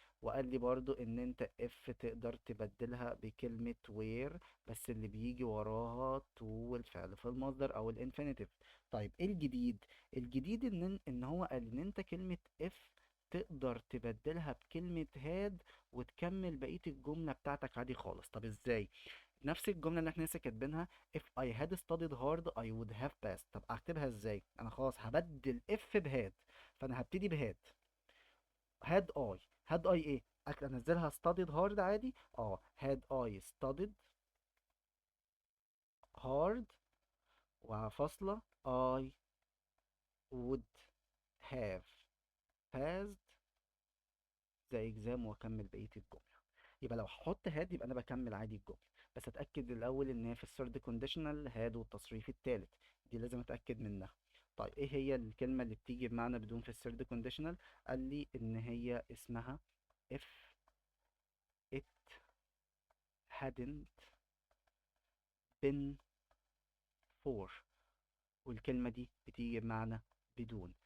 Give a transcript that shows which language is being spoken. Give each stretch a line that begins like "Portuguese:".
Arabic: وقال لي برضو ان انت اف تقدر تبدلها بكلمة where بس اللي بيجي وراها to الفعل في المصدر او الانفينيتيف. طيب ايه الجديد؟ الجديد ان هو قال ان انت كلمة اف تقدر تبدلها بكلمة هاد وتكمل بقية الجملة بتاعتك عادي خالص. طب ازاي؟ نفس الجملة اللي احنا لسه كاتبينها
English: if I had studied hard I would have passed.
Arabic: طب اكتبها ازاي؟ انا خلاص هبدل if بهاد، فانا هبتدي بهاد.
English: had I
Arabic: ايه؟ انزلها
English: studied hard عادي. had I studied hard وفاصلة I would have passed the exam
Arabic: واكمل بقية الجملة. يبقى لو هحط هاد يبقى انا بكمل عادي الجمله، بس اتاكد الاول ان هي في الثيرد كونديشنال هاد والتصريف الثالث، دي لازم اتاكد منها. طيب ايه هي الكلمه اللي بتيجي بمعنى بدون في الثيرد كونديشنال؟ قال لي ان هي اسمها
English: if it hadn't been for،
Arabic: والكلمه دي بتيجي بمعنى بدون.